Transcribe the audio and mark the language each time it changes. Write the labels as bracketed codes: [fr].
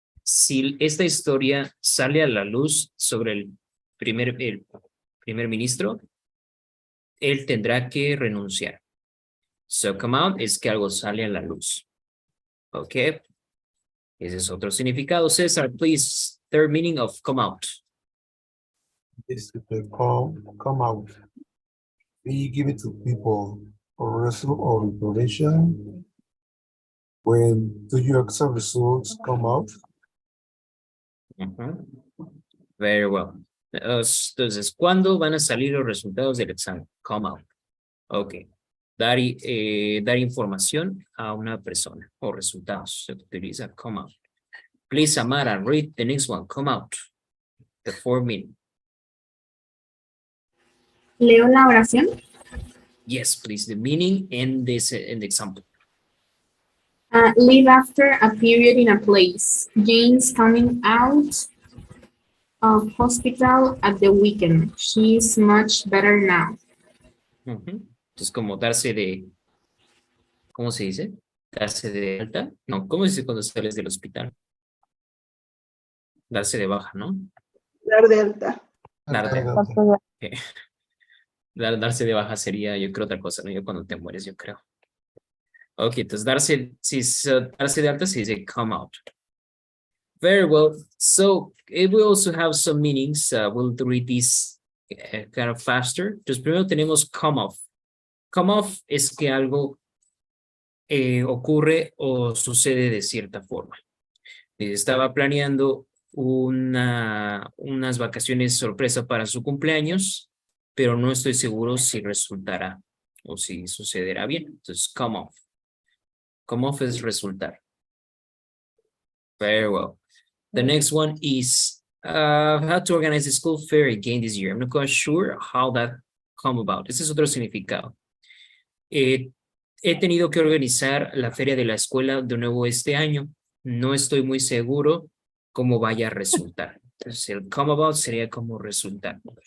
[es] Si esta historia sale a la luz sobre el primer ministro, él tendrá que renunciar. So come out es que algo sale a la luz. Ok. Ese es otro significado. [en] César, please, third meaning of come out. Is to come out. We give it to people for result or information. When do your exam results come out? Ujú. Very well. [es] Entonces, ¿cuándo van a salir los resultados del examen? Come out. Ok. Dar información a una persona o resultados. Se utiliza come out. [en] Please, Amara, read the next one. Come out. The fourth meaning. [es] ¿Leo la oración? [en] Yes, please. The meaning and this in the example. Leave after a period in a place. Jane's coming out of hospital at the weekend. She's much better now. Ujú. [es] Entonces, como darse de, ¿cómo se dice? Darse de alta. No, ¿cómo se dice cuando sales del hospital? Darse de baja, ¿no? Dar de alta. Dar de, Darse de- ok. Darse de baja sería, yo creo, otra cosa, ¿no? Yo cuando te mueres, yo creo. Ok, entonces darse, si es, darse de alta se dice come out. [en] Very well. So we also have some meanings. We'll read these kind of faster. [es] Entonces primero tenemos come off. Come off es que algo ocurre o sucede de cierta forma. Estaba planeando unas vacaciones sorpresa para su cumpleaños, pero no estoy seguro si resultará o si sucederá bien. Entonces, come off. Come off es resultar. [en] Very well. The next one is how to organize the school fair again this year. I'm not quite sure how that come about. [es] Ese es otro significado. He tenido que organizar la feria de la escuela de nuevo este año. No estoy muy seguro cómo vaya a resultar. Entonces, el come about sería como resultar.